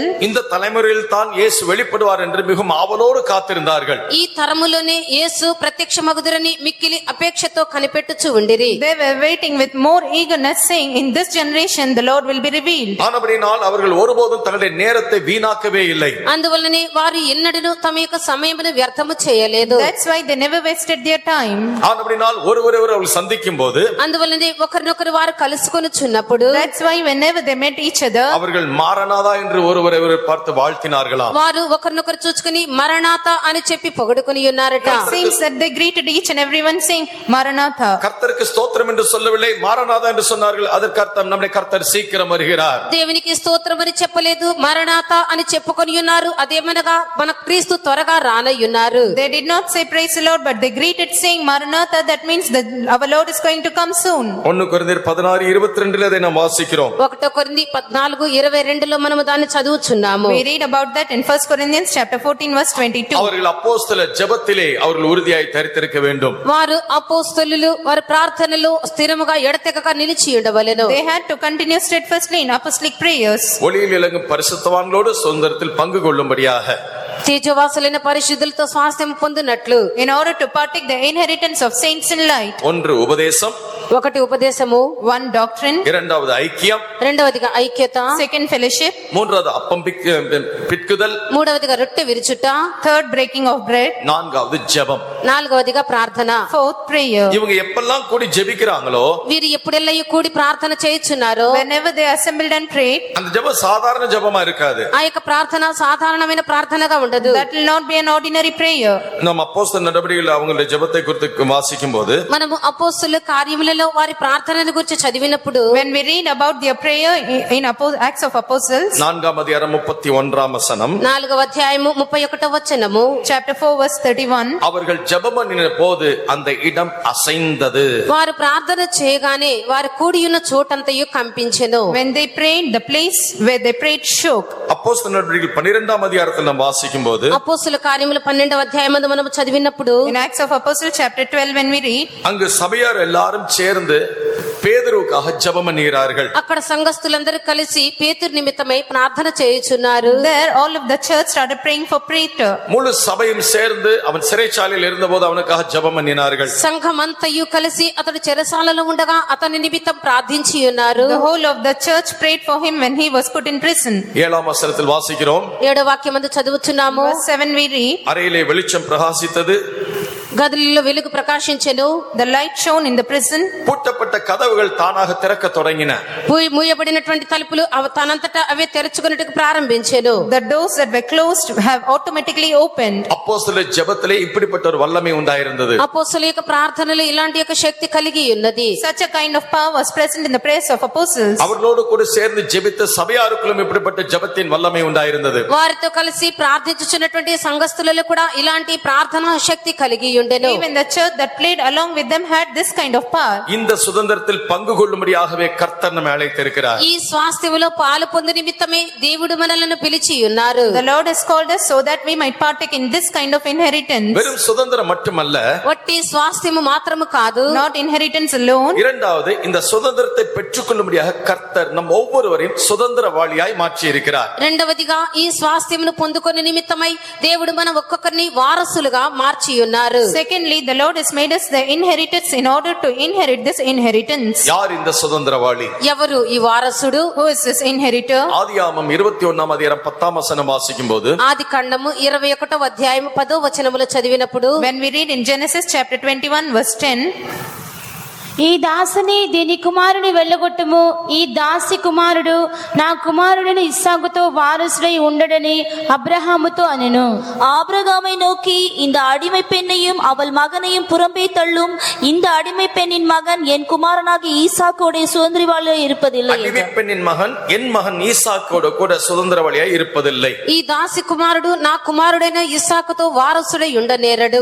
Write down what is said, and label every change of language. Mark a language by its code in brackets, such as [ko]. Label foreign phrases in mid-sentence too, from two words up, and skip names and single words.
[ta] இந்த தலைமுறையில் தான் இயேசு வெளிப்படுவார் என்று மிகவும் ஆவலோடு காத்திருந்தார்கள். [te] ఈ తరములోనే యేసు ప్రత్యక్షమగుదురని మిక్కిలి అపేక్షతో కనిపెట్టుచు ఉండిరి. [en] They were waiting with more eagerness, saying, in this generation the Lord will be revealed. [ta] ஆனபடியால் அவர்கள் ஒருபோதும் தங்களுடைய நேரத்தை வீணாக்கவே இல்லை. [te] అందువల్లనే వారు ఎన్నడూ తమ యొక్క సమయమును వ్యర్థము చేయలేదు. [en] That's why they never wasted their time. [ta] ஆனபடியால் ஒருவரையொருவர் அவர்கள் சந்திக்கும் போது [te] అందువల్లనే ఒకరినొకరు వారు కలుసుకొనుచున్నప్పుడు [en] That's why whenever they met each other, [ta] அவர்கள் மாரநாதா என்று ஒருவரையொருவர் பார்த்து வாழ்த்தினார்களாம். [te] వారు ఒకరినొకరు చూచుకుని మరణాత అని చెప్పి పొగడుకొని ఉన్నారట. [en] it seems that they greeted each and everyone saying, Maranatha. [ta] கர்த்தருக்கு ஸ்தோத்திரம் என்று சொல்லவில்லை, மாரநாதா என்று சொன்னார்கள். அதற்கு அர்த்தம் நம்முடைய கர்த்தர் சீக்கிரம் வருகிறார். [te] దేవునికి స్తోత్రం అని చెప్పలేదు, మరణాత అని చెప్పుకొని ఉన్నారు. అదేమనగా మన క్రీస్తు త్వరగా రానయ్యున్నారు. [en] They did not say praise the Lord, but they greeted saying Maranatha. That means that our Lord is going to come soon. [ta] 1 கொரிந்தியர் 16:22 அதை நாம் வாசிக்கிறோம். [te] 1 కొరింథీ 14:22లో మనము దాన్ని చదువుచున్నాము. [en] We read about that in 1 Corinthians chapter 14 verse 22. [ta] அவர்கள் அப்போஸ்தல ஜெபத்திலே அவர்கள் உறுதியாய் தரித்திருக்க வேண்டும். [te] వారు అపోస్తలులు వారి ప్రార్థనలో స్థిరముగా ఎడతెగక నిలిచి ఉండవలెను. [en] They had to continue steadfastly in apostolic prayers. [ta] ஒளியில் இலங்கும் பரிசுத்தவான்களோடு சுதந்திரத்தில் பங்கு கொள்ளும்படியாக [te] తేజవాసులైన పరిశుద్ధులతో స్వాస్థ్యం పొందినట్లు [en] In order to partake the inheritance of saints in light. [ta] ஒன்று உபதேசம், [te] 1 ఉపదేశము, [en] 1 doctrine, [ta] இரண்டாவது ஐக்கியம், [te] 2వదిగా ఐక్యత, [en] 2nd fellowship, [ta] மூன்றாவது அப்பம் பிற்குதல், [te] 3వదిగా రొట్టె విరుచుట, [en] 3rd breaking of bread, [ta] 4வது ஜெபம். [te] 4వదిగా ప్రార్థన. [en] 4th prayer. [ta] இவங்க எப்பெல்லாம் கூடி ஜெபிக்கிறாங்களோ [te] వీరు ఎప్పుడెల్లయ్య కూడి ప్రార్థన చేయుచున్నారో [en] Whenever they assembled and prayed, [ta] அந்த ஜெபம் சாதாரண ஜெபமா இருக்காது. [te] ఆ యొక్క ప్రార్థన సాధారణమైన ప్రార్థనగా ఉండదు. [en] that will not be an ordinary prayer. [ta] நம்ம அப்போஸ்தல நடவடிக்கைகள் அவங்களுடைய ஜெபத்தை குறித்து வாசிக்கும் போது [te] మనము అపోస్తలుల కార్యములలో వారి ప్రార్థనల గురించి చదివినప్పుడు [en] When we read about their prayer in Acts of Apostles, [ta] 4ஆம் அதிகாரம் 31ஆம் வசனம், [te] 4వ అధ్యాయము 31వ వచనము, [en] chapter 4 verse 31, [ta] அவர்கள் ஜெபம் பண்ணின போது அந்த இடம் அசைந்தது. [te] వారు ప్రార్థన చేయగానే వారు కూడి ఉన్న చోటంతయు కంపించెను. [en] when they prayed, the place where they prayed shook. [ta] அப்போஸ்தல நடவடிக்கைகள் 12ஆம் அதிகாரத்தில் நாம் வாசிக்கும் போது [te] అపోస్తలుల కార్యములు 12వ అధ్యాయమందు మనము చదివినప్పుడు [en] In Acts of Apostles chapter 12, when we read, [ta] அங்கு சபையார் எல்லாரும் சேர்ந்து பேதுருவுக்காக ஜெபம் பண்ணுகிறார்கள். [te] అక్కడ సంఘస్థులందరూ కలిసి పేతురు నిమిత్తమై ప్రార్థన చేయుచున్నారు. [en] there all of the church started praying for Peter. [ta] முழு சபையும் சேர்ந்து அவன் சிறைச்சாலையில் இருந்தபோது அவனுக்காக ஜெபம் பண்ணினார்கள். [te] సంఘమంతయు కలిసి అతడు చెరసాలలో ఉండగా అతని నిమిత్తం ప్రార్థించి ఉన్నారు. [en] The whole of the church prayed for him when he was put in prison. [ta] 7ஆம் வசனத்தில் வாசிக்கிறோம். [te] 7వ వాక్యమందు చదువుచున్నాము. [en] Verse 7 we read, [ta] அறையிலே வெளிச்சம் பிரகாசித்தது, [te] గదులలో వెలుగు ప్రకాశించెను. [en] the light shone in the prison. [ta] பூட்டப்பட்ட கதவுகள் தானாக திறக்க தொடங்கின. [te] మూయబడినటువంటి తలుపులు తనంతటా అవే తెరుచుకున్నట్టుకు ప్రారంభించెను. [en] The doors that were closed have automatically opened. [ta] அப்போஸ்தல ஜெபத்திலே இப்படிப்பட்ட ஒரு வல்லமை உண்டாயிருந்தது. [te] అపోస్తలుల యొక్క ప్రార్థనలు ఇలాంటి యొక్క శక్తి కలిగి ఉన్నది. [en] Such a kind of power was present in the prayers of apostles. [ta] அவர்களோடு கூட சேர்ந்து ஜெபித்த சபையாருக்குள்ளும் இப்படிப்பட்ட ஜெபத்தின் வல்லமை உண்டாயிருந்தது. [te] వారితో కలిసి ప్రార్థించుచున్నటువంటి సంఘస్థులలో కూడా ఇలాంటి ప్రార్థనా శక్తి కలిగి ఉండెను. [en] Even the church that played along with them had this kind of power. [ta] இந்த சுதந்திரத்தில் பங்கு கொள்ளும்படியாகவே கர்த்தர் நம்மை அழைத்திருக்கிறார். [te] ఈ స్వాస్థ్యములో పాలు పొంది నిమిత్తమే దేవుడు మనలను పిలిచి ఉన్నారు. [en] The Lord has called us so that we might partake in this kind of inheritance. [ta] வெறும் சுதந்திரம் மட்டுமல்ல, [te] వట్టి స్వాస్థ్యము మాత్రము కాదు, [en] Not inheritance alone. [ta] இரண்டாவது இந்த சுதந்திரத்தை பெற்றுக்கொள்ளும்படியாக கர்த்தர் நம் ஒவ்வொருவரையும் சுதந்திரவாளியாய் மாற்றி இருக்கிறார். [te] రెండవదిగా ఈ స్వాస్థ్యమును పొందుకొని నిమిత్తమై దేవుడు మన ఒక్కొక్కరిని వారసులుగా మార్చి ఉన్నారు. [en] Secondly, the Lord has made us the inheritors in order to inherit this inheritance. [ta] யார் இந்த சுதந்திரவாளி? [te] ఎవరు ఈ వారసుడు? [en] Who is this inheritor? [ta] ஆதியாகமம் 21ஆம் அதிகாரம் 10ஆம் வசனம் வாசிக்கும்போது, [te] ఆది కాండము 21వ అధ్యాయం 10వ వచనములో చదివినప్పుడు [en] When we read in Genesis chapter 21 verse 10, [te] ఈ దాసిని దీని కుమారుని వెళ్ళగొట్టుము, ఈ దాసి కుమారుడు నా కుమారుడిని ఇస్సాకుతో వారసుడై ఉండడని అబ్రహాముతో అనెను. [ta] ஆபிரகாமை நோக்கி, இந்த அடிமை பெண்ணையும் அவள் மகனையும் புறம்பே தள்ளும், இந்த அடிமை பெண்ணின் மகன் என் குமாரனாகி ஈசாக்கோடைய சுதந்திரவாளியாய் இருப்பதில்லை அடிமை என்றார். பெண்ணின் மகன் என் மகன் ஈசாக்கோடு கூட சுதந்திரவாளியாய் இருப்பதில்லை. [te] ఈ దాసి కుమారుడు నా కుమారుడైన ఇస్సాకుతో వారసుడై ఉండనేరడు.